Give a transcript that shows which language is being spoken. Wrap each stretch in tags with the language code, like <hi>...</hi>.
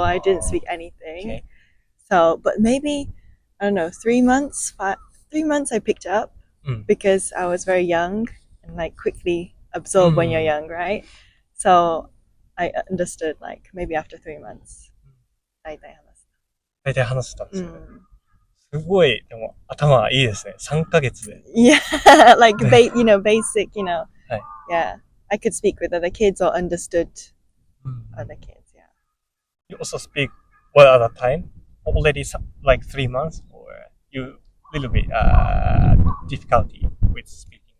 <en>I didn't speak anything. Okay. So, but maybe I don't know, 3 months. 3 months I picked it up because I was very young and like quickly absorb when you're young, right? So I understood like maybe after 3 months.</en> <ja>大体話せたんですよね。すごい、でも頭いいですね。 3ヶ月で。</ja> <en>Yeah, like, basic,</en> <ja>はい。</ja> <en>Yeah, I could speak with other kids or understood other kids, yeah. You also speak what other time? Already like 3 months? Or you little bit difficulty with speaking?</en>